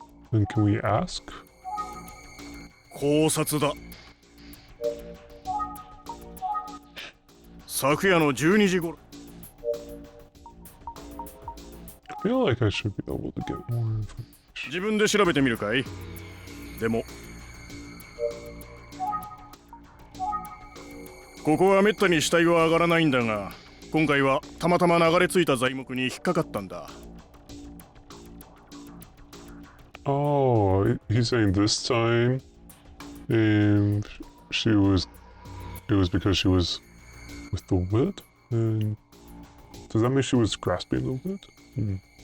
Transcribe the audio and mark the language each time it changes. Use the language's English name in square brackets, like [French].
[English] Then can we ask? [Japanese] 考察だ。昨夜の12時頃。 [English] I feel like I should be able to get more information. [Japanese] 自分で調べてみるかい？でもここはめったに死体は上がらないんだが、今回はたまたま流れ着いた材木に引っかかったんだ。 [English] Oh, he's saying this time, it was because she was with the wood? And does that mean she was grasping the wood?